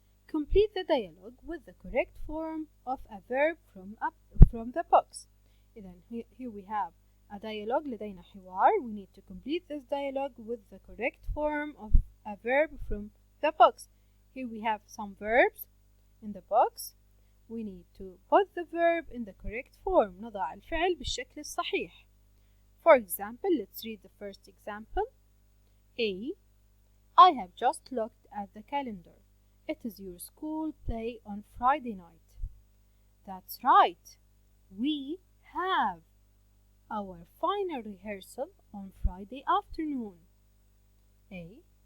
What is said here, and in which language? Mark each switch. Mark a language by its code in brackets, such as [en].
[en] Complete the dialogue with the correct form of a verb from the box. Then here we have a dialogue. [ar] لدينا حوار. [en] We need to complete this dialogue with the correct form of a verb from the box. Here we have some verbs in the box. We need to put the verb in the correct form. [ar] نضع الفعل بالشكل الصحيح. [en] For example, let's read the first example. A. I have just looked at the calendar. It is your school play on Friday night. That's right. We have our final rehearsal on Friday afternoon. A.